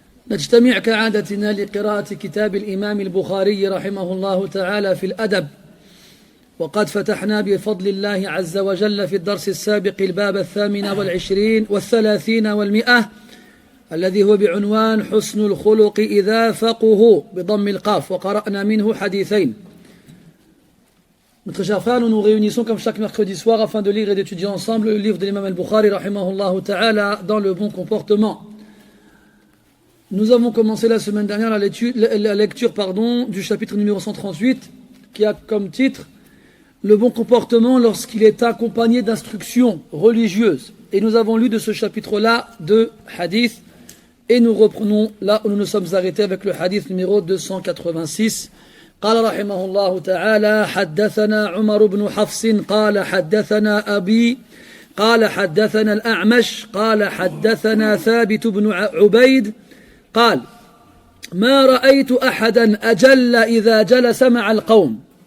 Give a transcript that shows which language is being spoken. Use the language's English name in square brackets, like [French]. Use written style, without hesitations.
[Arabic] نجتمع كعادتنا لقراءة كتاب الإمام البخاري رحمه الله تعالى في الأدب، وقد فتحنا بفضل الله عز وجل في الدرس السابق الباب 28 والثلاثين والمئة، الذي هو بعنوان حسن الخلق إذا فقه بضم القاف، وقرأنا منه حديثين. [French] Mes très chers frères, nous nous réunissons comme chaque mercredi soir afin de lire et d'étudier ensemble le livre de l'imam al-Bukhari rahimahullah ta'ala dans le bon comportement. Nous avons commencé la semaine dernière la lecture du chapitre numéro 138 qui a comme titre le bon comportement lorsqu'il est accompagné d'instructions religieuses. Et nous avons lu de ce chapitre-là deux hadiths et nous reprenons là où nous nous sommes arrêtés avec le hadith numéro 286. [Arabic] قال رحمه الله تعالى: حدثنا عمر بن حفص قال حدثنا أبي قال حدثنا الأعمش قال حدثنا ثابت بن عبيد قال: ما رأيت أحدا أجل إذا جلس مع القوم.